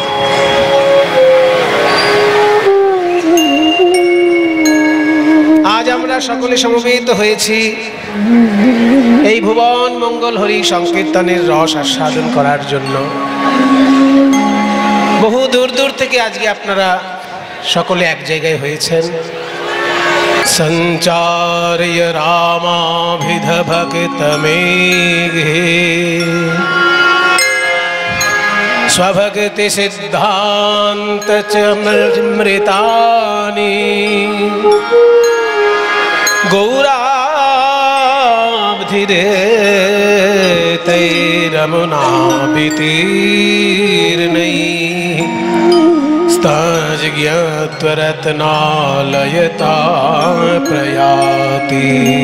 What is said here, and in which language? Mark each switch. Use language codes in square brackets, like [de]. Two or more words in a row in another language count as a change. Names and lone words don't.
[bn] আজ আমরা সকলে সমবেত হয়েছি এই ভুবন মঙ্গল হরি সংকীর্তনের রস আস্বাদন করার জন্য। বহু দূর দূর থেকে আজকে আপনারা সকলে এক জায়গায় হয়েছেন। [sa] সঞ্চারয় রামাভিধ ভক্তমেঘে स्वभक्ति सिद्धांत च मृतानि गौराब्धिरे तैरमुनाभितीर्णैः स्तज्ञत्वरत्नालयता प्रयाति